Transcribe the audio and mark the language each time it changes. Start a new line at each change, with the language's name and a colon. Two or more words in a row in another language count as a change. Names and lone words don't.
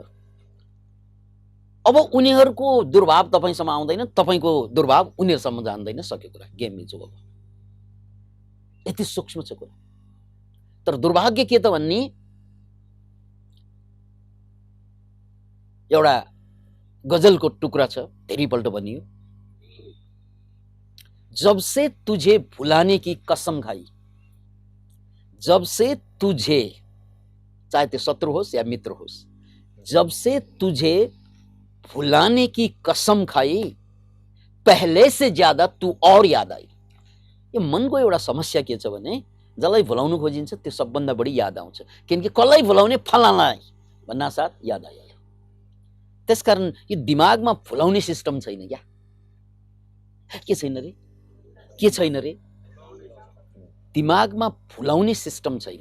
Nepali: अब उनीहरूको दुर्भाव तपाईसँग आउँदैन, तपाईको दुर्भाव उनीहरूसम्म जान्दैन, सक्यो कुरा, गेम मिल्छ। अब यति सूक्ष्म छ कुरा। तर दुर्भाग्य के त भन्ने, एउटा गजलको टुक्रा छ, धेरैपल्ट भनियो,
Hindi: जब से तुझे भुलाने की कसम खाई, जब से तुझे, चाहे
Nepali: त्यो शत्रु होस् या मित्र होस्,
Hindi: जब से तुझे भुलाने की कसम खाई, पहले से ज्यादा तू और याद आई।
Nepali: यो मनको एउटा समस्या के छ भने, जसलाई भुलाउनु खोजिन्छ त्यो सबभन्दा बढी याद आउँछ, किनकि कसलाई भुलाउने, फलानालाई भन्ना साथ याद आइहाल्यो। त्यसकारण यो दिमागमा भुलाउने सिस्टम छैन क्या, के छैन रे, के छैन रे, दिमागमा भुलाउने सिस्टम छैन।